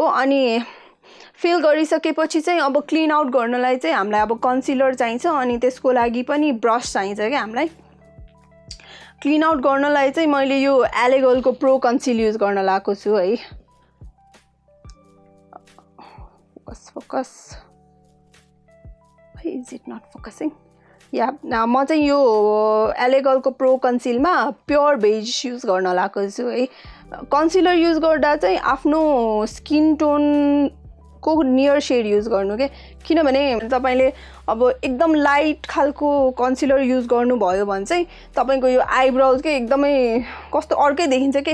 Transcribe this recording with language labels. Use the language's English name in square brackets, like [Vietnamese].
[Nepali] अनि फिल गरिसकेपछि चाहिँ अब क्लीन आउट गर्नलाई चाहिँ हामीलाई अब कन्सिलर चाहिन्छ. अनि त्यसको लागि पनि ब्रश चाहिन्छ के हामीलाई. क्लीन आउट गर्नलाई चाहिँ मैले यो एलेगलको प्रो कन्सिल युज गर्न लागेको छु है. [English] Focus why is it not focusing? [Nepali] या म चाहिँ यो एलेगलको प्रो कन्सिलमा प्योर बेज युज गर्न लागेको छु है. कन्सिलर युज गर्दा चाहिँ आफ्नो स्किन टोन को नियर शेड युज गर्नु के. किनभने तपाईले अब एकदम लाइट खालको कन्सिलर युज गर्नु भयो भने चाहिँ तपाईको यो आईब्राउज के एकदमै कस्तो अर्कै देखिन्छ के.